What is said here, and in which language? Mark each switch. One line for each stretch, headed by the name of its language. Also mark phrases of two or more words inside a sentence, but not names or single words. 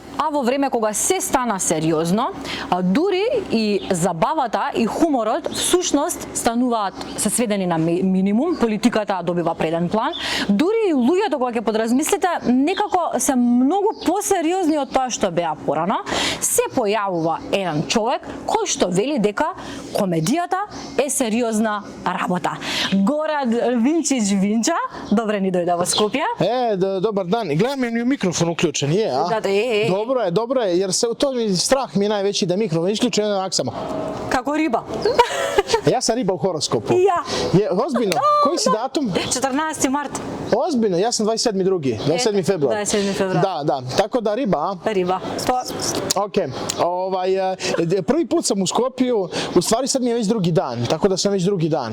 Macedonian: а во време кога се стана сериозно, дури и забавата и хуморот всушност стануваат се сведени на минимум, политиката добива преден план, дури и луѓето кога ќе подразмислите, некако се многу посериозни од тоа што беа порано, се појавува еден човек кој што вели дека комедијата е сериозна работа. Горан Винчич Винча, добре ни дојде во Скопје. Добар дан. Гледам ми микрофон уклучен, а? Да,
Croatian: Dobro je, jer strah mi je najveći da mikrofon isključen onak samo.
Macedonian: Како риба.
Croatian: Ja sam riba u horoskopu. I ja. Ozbiljno? Koji si datum? 14. mart. Ozbiljno, ja sam 27. februar. 27. februar. Da. Tako da riba, a? Riba. Ok. Prvi put sam u Skopju, u stvari sad mi je već drugi dan, tako da sam već drugi dan.